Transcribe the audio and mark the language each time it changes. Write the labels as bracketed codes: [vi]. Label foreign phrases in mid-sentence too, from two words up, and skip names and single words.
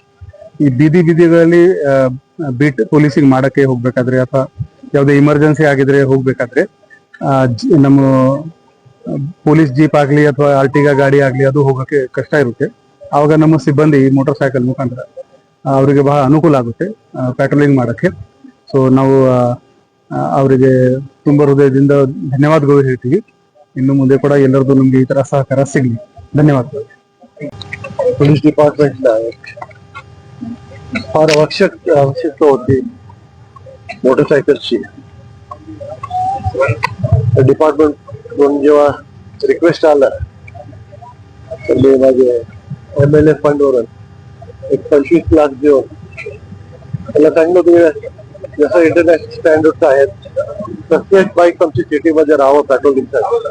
[kn] ಈ ಬೀದಿಗಳಲ್ಲಿ [en] beat policing [kn] ಮಾಡಕ್ಕೆ ಹೋಗ್ಬೇಕಾದ್ರೆ ಅಥವಾ ಯಾವುದೇ ಇಮರ್ಜೆನ್ಸಿ ಆಗಿದ್ರೆ ಹೋಗ್ಬೇಕಾದ್ರೆ ನಮ್ಮ ಪೊಲೀಸ್ ಜೀಪ್ ಆಗ್ಲಿ ಅಥವಾ ಆರ್ಟಿಗಾ ಗಾಡಿ ಆಗ್ಲಿ ಅದು ಹೋಗಕ್ಕೆ ಕಷ್ಟ ಇರುತ್ತೆ. ಆವಾಗ ನಮ್ಮ ಸಿಬ್ಬಂದಿ [en] motor cycle [kn] ಮುಖಾಂತರ ಅವರಿಗೆ ಬಹಳ ಅನುಕೂಲ ಆಗುತ್ತೆ ಪೆಟ್ರೋಲಿಂಗ್ ಮಾಡಕ್ಕೆ. ಸೊ ನಾವು ಅವರಿಗೆ ತುಂಬಾ ಹೃದಯದಿಂದ ಧನ್ಯವಾದಗಳು ಹೇಳ್ತೀವಿ. ಇನ್ನು ಮುಂದೆ ಕೂಡ ಎಲ್ಲರದು ನಮ್ಗೆ ಈ ತರ ಸಹಕಾರ ಸಿಗ್ಲಿ. ಧನ್ಯವಾದಗಳು. [mr] पोलीस डिपार्टमेंटला फार आवश्यकता होती मोटरसायकलची. डिपार्टमेंट म्हणून जेव्हा रिक्वेस्ट आला तर मी माझे [en] MLA fund [mr] वरून एक 25 लाख देऊन त्याला सांगितलं तुम्ही जसं [en] international standard [mr] आहेत प्रत्येक बाईक आमची सिटीमध्ये राहावं पेट्रोलिंगसाठी.